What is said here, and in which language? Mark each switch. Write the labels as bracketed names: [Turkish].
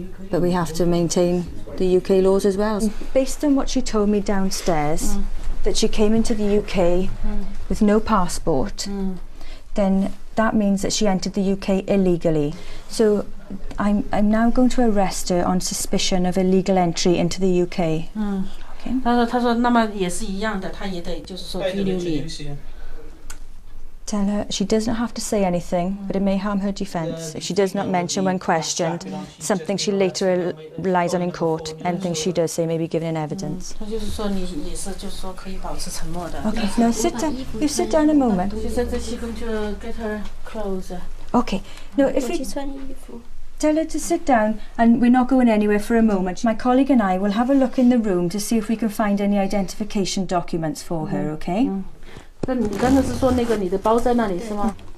[English] But we have to maintain the UK laws as well. Based on what she told me downstairs, that she came into the UK with no passport, then that means that she entered the UK illegally. So I'm now going to arrest her on suspicion of illegal entry into the UK. Okay. [Chinese] 他说那么也是一样的，他也得就是说拘留你。 [English] Tell her she doesn't have to say anything, but it may harm her defence if she does not mention when questioned something she later relies on in court. Anything she does say may be given in evidence. [Chinese] 他就是说你也是就是说可以保持沉默的。 [English] Okay, no, sit down. You sit down a moment. She said that she's going to get her clothes. Okay, no, if you tell her to sit down, and we're not going anywhere for a moment. My colleague and I will have a look in the room to see if we can find any identification documents for her, okay? [Chinese] 那你刚才是说那个你的包在那里是吗？